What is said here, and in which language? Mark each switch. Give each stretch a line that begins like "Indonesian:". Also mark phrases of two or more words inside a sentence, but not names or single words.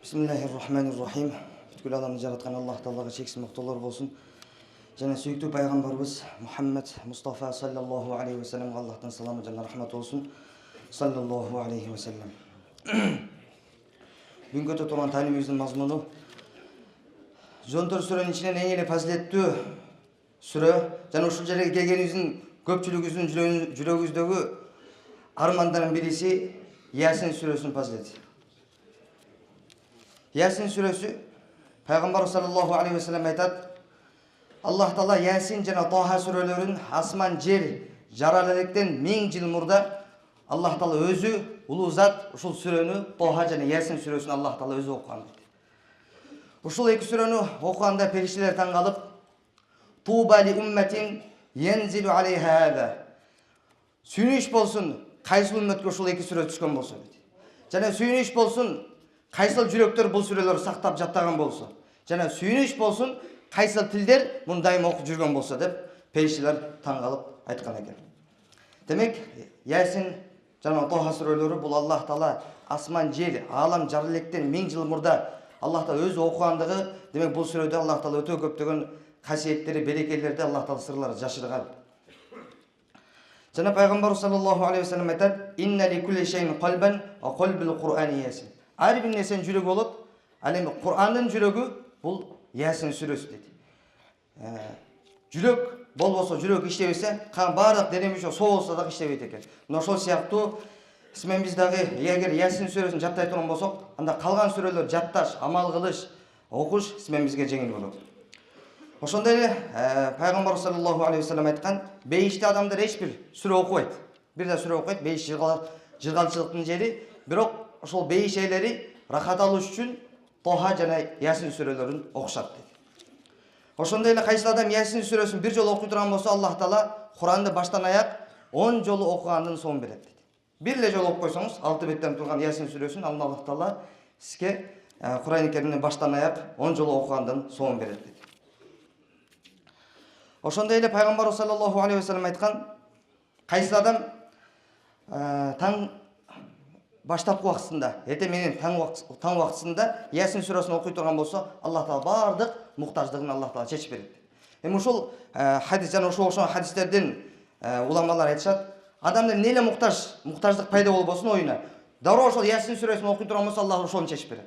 Arabic: بسم الله الرحمن الرحيم.
Kyrgyz: Бүткүл аламды жараткан Аллах Таалага чексиз мактоолор болсун. Жана сүйүктүү пайгамбарыбыз Мухаммад Мустафа
Arabic: صلى الله عليه وسلم
Kyrgyz: Аллахтан саламы жана рахмат болсун.
Arabic: صلى الله عليه وسلم.
Kyrgyz: Бүгүнкү өтө турган таанимибиздин мазмуну Жонтор сүрөнүн ичинен эң эле фазилеттүү сүрө жана ушул жерге келгенибиздин көпчүлүгүбүздүн жүрөгүбүздөгү армандардын бириси Ясин сүрөсүнүн фазилети. Ясин сүрөсү Пайгамбар
Arabic: صلى الله عليه وسلم
Kyrgyz: айтат: Аллах Таала Ясин жана Тоха сүрөлөрүн асман жер жарала электен 1000 жыл мурда Аллах Таала өзү улуу зат ушул сүрөнү Тоха жана Ясин сүрөсүн Аллах Таала өзү окуган. Ушул эки сүрөнү окуганда периштелер таң калып,
Arabic: طوبى لأمة ينزل عليها هذا.
Kyrgyz: Сүйүнүч болсун кайсыл үммөткө ушул эки сүрө түшкөн болсо дейт. Жана сүйүнүч болсун кайсыл жүрөктөр бул сүрөлөрдү сактап жаттаган болсо. Жана сүйүнүч болсун кайсыл тилдер муну дайыма окуп жүргөн болсо деп периштелер таң калып айткан экен. Демек, Ясин жана Тоха сүрөлөрү бул Аллах Таала асман жер аалам жарала электен 1000 жыл мурда Аллах Таала өзү окугандыгы, демек бул сүрөдө Аллах Таала өтө көптөгөн касиеттери, берекелерди Аллах Таала сырлары жашырган. Жана Пайгамбар
Arabic: صلى الله عليه وسلم
Kyrgyz: айтат:
Arabic: "إن لكل شيء قلبا وقلب القرآن يس."
Kyrgyz: Ар бир нерсенин жүрөгү болот. Ал эми Кур'андын жүрөгү бул Ясин сүрөсү дейт. Жүрөк болбосо, жүрөк иштебесе, баардык дене мүчө соолса дагы иштебейт экен. Мына ошол сыяктуу мен биз дагы эгер Ясин сүрөсүн жаттай турган болсок, анда калган сүрөлөр жатташ, амал кылыш, окуш мен бизге жеңил болот. Ошондой эле Пайгамбар
Arabic: صلى الله عليه وسلم
Kyrgyz: айткан: "Бейиште адамдар эч бир сүрө окубайт. Бир да сүрө окубайт, бейиш жыргалчылыктын жери, бирок ошол бейиш ээлери рахат алыш үчүн Тоха жана Ясин сүрөлөрүн окушат" дейт. Ошондой эле кайсы адам Ясин сүрөсүн бир жолу окуй турган болсо, Аллах Таала Куранды баштан аяк 10 жолу окугандын соон берет дейт. Бир эле жолу окуп койсоңуз, 6 беттен турган Ясин сүрөсүн Аллах Таала сизге Куран Керимди баштан аяк 10 жолу окугандын соон берет дейт. Ошондой эле Пайгамбар
Arabic: صلى الله عليه وسلم
Kyrgyz: айткан: "Кайсы адам таң баштапкы убактысында, эртең менен таң убактысында Ясин сүрөсүн окуй турган болсо, Аллах Таала баардык муктаждыгын Аллах Таала чечип берет." Эми ушул хадис жана ошол хадистердин уламалар айтышат: адамда эмне эле муктаждык пайда болбосун оюна, дароо ошол Ясин сүрөсүн окуй турган болсо, Аллах ошону чечип берет.